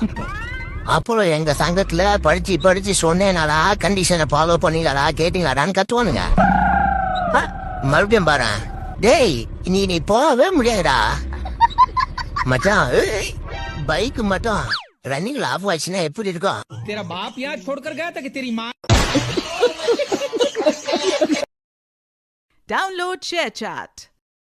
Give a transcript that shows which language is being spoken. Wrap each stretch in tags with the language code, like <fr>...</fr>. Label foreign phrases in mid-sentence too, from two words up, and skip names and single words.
<ta>அப்புறம் எங்க சங்கத்துல படிச்சு சொன்னேனாடா</ta> <en>condition follow</en> <ta>பண்ணீங்களாடா கேட்டீங்களாடான்னு கத்துவானுங்க. மறுபடியும் பாரு டேய் நீ போகவே முடியாதுடா மச்சான். பைக் மட்டும்</ta> <en>running off</en> <ta>ஆச்சுன்னா எப்படி இருக்கும்?</ta> <hi>तेरा बाप यहाँ छोड़कर गया था कि तेरी माँ.</hi> <en>Download ShareChat.</en>